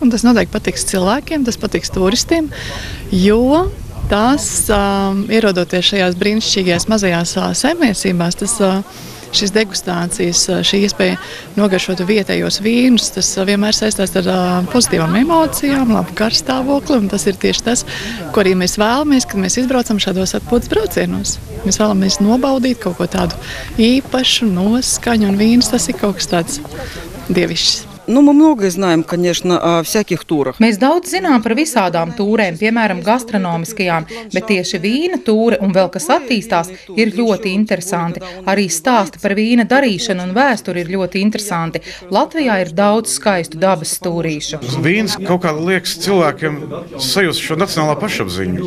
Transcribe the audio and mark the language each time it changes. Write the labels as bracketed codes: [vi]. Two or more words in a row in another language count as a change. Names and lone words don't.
[lv] Un tas noteikti patiks cilvēkiem, tas patiks turistiem, jo tas, ierodoties šajās brīnišķīgajās mazajās saimniecībās, šīs degustācijas, šī iespēja nogaršot vietējos vīnus, tas vienmēr saistās ar pozitīvām emocijām, labu garstāvokli, un tas ir tieši tas, ko arī mēs vēlamies, kad mēs izbraucam šādos atpūtas braucienos. Mēs vēlamies nobaudīt kaut ko tādu īpašu, noskaņu, un vīns tas ir kaut kas tāds dievišķs. [ru] Ну, мы многое знаем, конечно, о всяких турах. [lv] Mēs daudz zinām par visādām tūrēm, piemēram, gastronomiskajām, bet tieši vīna tūre un vēl kas attīstās ir ļoti interesanti. Arī stāsti par vīna darīšanu un vēsturi ir ļoti interesanti. Latvijā ir daudz skaistu dabas stūrīšu. Vīns kaut kā liekas cilvēkiem sajust šo nacionālā pašapziņu.